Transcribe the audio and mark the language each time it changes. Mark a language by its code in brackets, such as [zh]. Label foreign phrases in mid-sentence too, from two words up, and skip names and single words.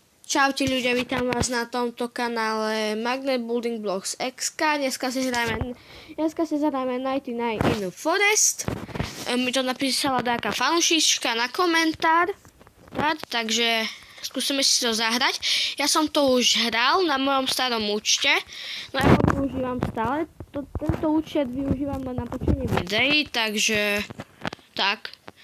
[sk] Čaute ľudia, vítam vás na tomto kanále Magnet Building Blocks XK. Dneska si zahráme 99 in the Forest. Mi to napísala taká fanúšička na komentár, takže skúsime si to zahrať. Ja som to už hral na mojom starom účte, no ja ho využívam stále. Tento účet využívam na natočenie videí, takže tak.